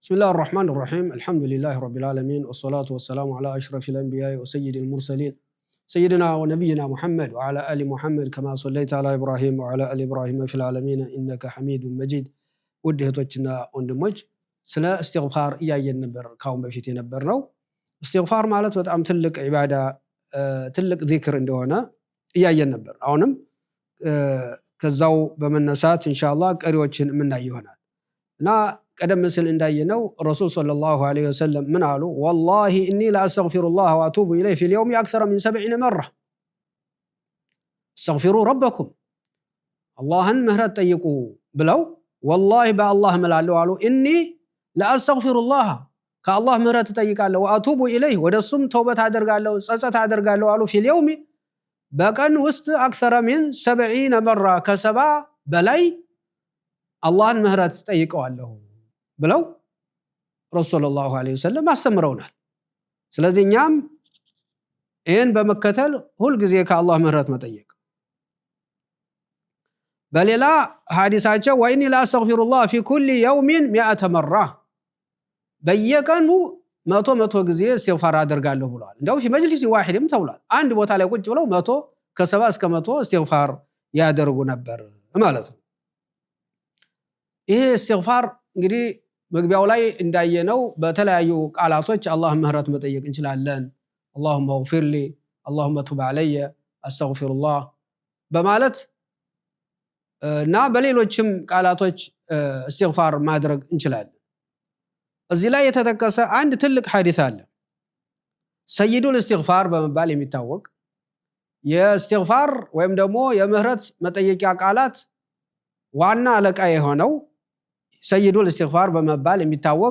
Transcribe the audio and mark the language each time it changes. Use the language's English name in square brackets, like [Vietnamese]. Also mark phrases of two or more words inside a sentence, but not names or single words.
[Arabic] بسم الله الرحمن الرحيم الحمد لله رب العالمين والصلاة والسلام على أشرف الأنبياء وسيد المرسلين سيدنا ونبينا محمد وعلى آل محمد كما صليت على إبراهيم وعلى آل إبراهيم في العالمين إنك حميد مجيد [Amharic] ودهتوچنا ወንድሞች ስለ استغفار እያየን ነበር ካሁን በፊት የነበርነው استغفار ማለት በጣም ትልቅ ዒባዳ ትልቅ ዚክር እንደሆነ እያየን ነበር አሁንም ከዛው በመነሳት ኢንሻአላህ ቀሪዎችን ምናይ ይሆናል እና ቀደም ሲል እንዳየነው [Arabic] رسول صلى الله عليه وسلم [Amharic] ምን አሉ [Arabic] والله اني لا استغفر الله واتوب اليه في اليوم اكثر من 70 مره استغفروا ربكم اللهن [Amharic] ምህረት ጠይቁ ብለው [Arabic] والله بالله እምላለሁ [Amharic] አሉ [Arabic] اني لا استغفر الله [Amharic] ከአላህ ምህረት ጠይቃለሁ [Arabic] واتوب اليه [Amharic] ወደሱም ተውበት አደርጋለሁ ጸጸት አደርጋለሁ አሉ [Arabic] في اليوم [Amharic] በቀን ውስጥ [Arabic] اكثر من 70 مره [Amharic] ከሰባ በላይ አላህን ምህረት ጠይቀዋለሁ ብለው [Arabic] رسول صلى الله عليه وسلم [Amharic] አስተምረውናል ስለዚህ እኛም ይሄን በመከተል ሁሉ ጊዜ ከአላህ ምህረት መጠየቅ በሌላ ሐዲሳቸው [Arabic] وإني لأستغفر الله في كل يوم 100 مره [Amharic] በየቀኑ መቶ ጊዜ استغفار አደርጋለሁ ብለዋል እንደው [Arabic] في مجلس واحد [Amharic] ተብሏል አንድ ቦታ ላይ ቁጭ ብለው 100 ከ70 እስከ 100 استغفار ያደርጉ ነበር ማለት ነው ይሄ استغفار እንግዲህ መግቢያው ላይ እንዳየነው በተለያዩ ቃላቶች አላህ ምህረት መጠየቅ እንችላለን [Arabic] اللهم اغفر لي اللهم تب علي استغفر الله [Amharic] በማለት እና በሌሎችም ቃላቶች استغفار ማድረግ እንችላለን እዚህ ላይ የተጠቀሰ አንድ ትልቅ ሐዲስ አለ [Arabic] سيد الاستغفار [Amharic] በመባል የሚታወቅ የእስትግፋር ወይም ደግሞ የምህረት መጠየቂያ ቃላት ዋና አለቃ የሆነው [Arabic] سيد الاستغفار [Amharic] በመባል የሚታወቅ